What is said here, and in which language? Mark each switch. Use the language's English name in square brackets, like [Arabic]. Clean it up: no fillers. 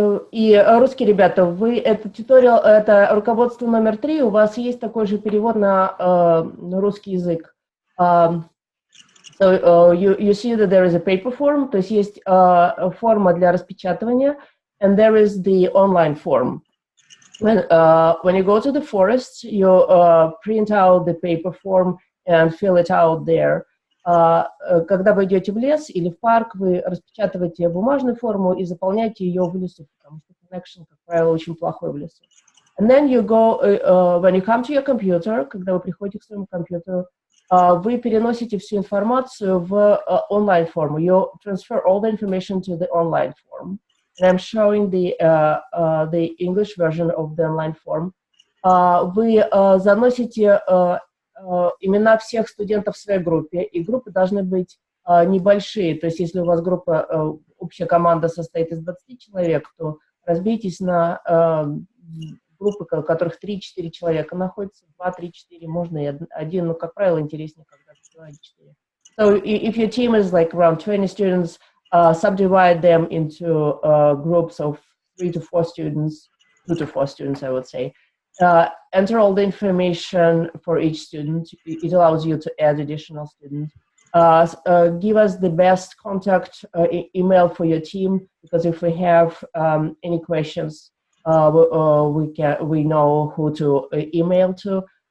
[Russian] И русские ребята, вы это туториал, это руководство номер 3, у вас есть такой же перевод на русский язык. [English] So you see that there is a paper form, [Russian] то есть есть форма для распечатывания, [English] and there is the online form. When you go to the forest, you print out the paper form and fill it out there. [Russian] Когда вы идете в лес или в парк, вы распечатываете бумажную форму и заполняете ее в лесу, потому что connection, как правило, очень плохой в лесу. [English] And then you go, when you come to your computer, [Russian] когда вы приходите к своему компьютеру, вы переносите всю информацию в онлайн-форму. [English] You transfer all the information to the online form. And I'm showing the English version of the online form. [Russian] Вы заносите имена всех студентов в своей группе, и группы должны быть небольшие. То есть если у вас группа, общая команда состоит из 20 человек, то разбейтесь на группы, в которых 3-4 человека находятся, 2, 3, 4, можно и один, но, как правило, интереснее, когда 2 или 4. [English] So if your team is like around 20 students, subdivide them into groups of 3 to 4 students, 2 to 4 students, I would say. Enter all the information for each student. It allows you to add additional students. Give us the best contact email for your team, because if we have any questions, we know who to email to.